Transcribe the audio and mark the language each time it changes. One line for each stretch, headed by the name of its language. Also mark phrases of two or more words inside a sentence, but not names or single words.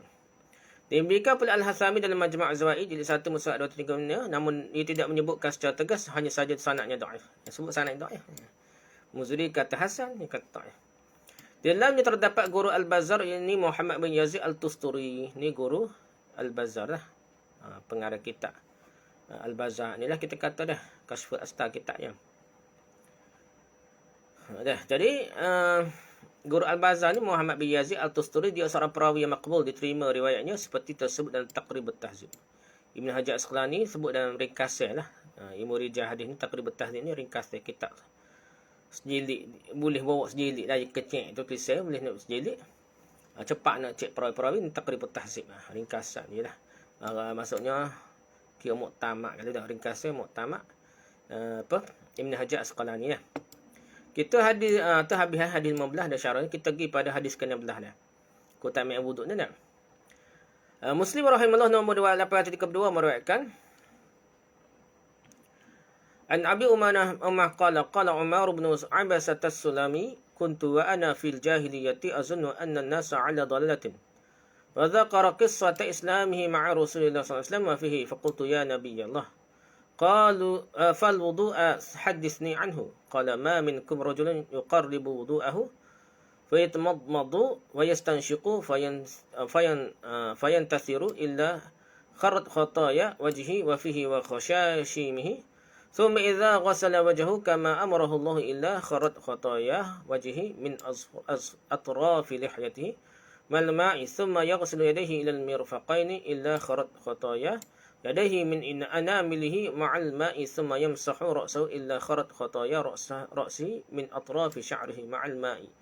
Malay: Demikian pula Al-Hasami dalam Majma' Az-Zawaid jilid 1 mushaf 235 namun ia tidak menyebutkan secara tegas, hanya saja sanadnya dhaif. Yang sebut sanad dhaif. Muzri kata hasan, dia kata dhaif. Di dalamnya terdapat guru Al-Bazzar, ini Muhammad bin Yazid Al-Tusturi. Ini guru Al-Bazzar lah. Pengarang kitab Al-Bazzar ni lah kita kata dah. Kashful Astar kitabnya. Dah. Jadi guru Al-Bazzar ni Muhammad bin Yazid Al-Tusturi, dia seorang perawi yang makbul, diterima riwayatnya seperti tersebut dalam Taqrib At-Tahzib. Ibn Hajar Asqalani sebut dalam ringkasnya lah. Ilmu rijal hadis ni, Taqrib At-Tahzib ni ringkasnya kitab. Sejilik, boleh bawa sejilik dah kecil tu tulisan, boleh nak sejilik. Cepat nak cek perawi-perawi ni Taqrib At-Tahzib. Ringkasan ni lah. Maksudnya kira muktamad kalau dah ringkasnya muktamad Ibn Hajar Asqalani lah. Kita hadis habis hadis 15 dah syarahnya, kita pergi pada hadis ke-16 dah. Ku tak ambil wuduk ni dah. Muslim rahimahullah nombor 2832 meriwayatkan
Arabic: عن أبي أمامة قال عمرو بن عبسة السلمي كنت وأنا في الجاهلية أظن أن الناس على ضلالة. وذكر قصة إسلامه مع رسول الله صلى الله عليه وسلم وفيه فقلت يا نبي الله قالوا فالوضوء حدثني عنه قال ما منكم رجل يقرب وضوءه فيتمضمض ويستنشق فينتثر إلا خرت خطايا وجهه وفيه وخشاشيمه ثم إذا غسل وجهه كما أمره الله إلا خرت خطايا وجهه من أطراف لحيته مع الماء ثم يغسل يديه إلى المرفقين إلا خرت خطاياه يديه من أنامله مع الماء ثم يمسح رأسه إلا خرت خطايا رأسه من أطراف شعره مع الماء